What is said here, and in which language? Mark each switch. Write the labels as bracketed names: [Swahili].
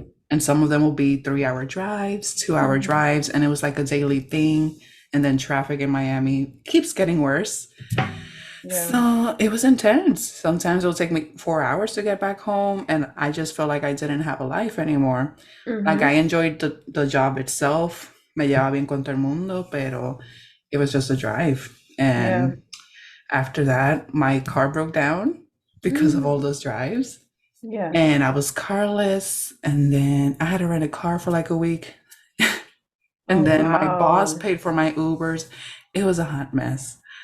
[English] And some of them will be 3-hour drives, 2-hour drives. And it was like a daily thing. And then traffic in Miami keeps getting worse. Yeah. So it was intense. Sometimes it'll take me 4 hours to get back home. And I just felt like I didn't have a life anymore. Like, I enjoyed the job itself. [Spanish] Me llevaba bien con todo el mundo, pero [English] it was just a drive. And after that, my car broke down because of all those drives. Yeah. And I was carless. And then I had to rent a car for like a week. And then my boss paid for my Ubers. It was a hot mess.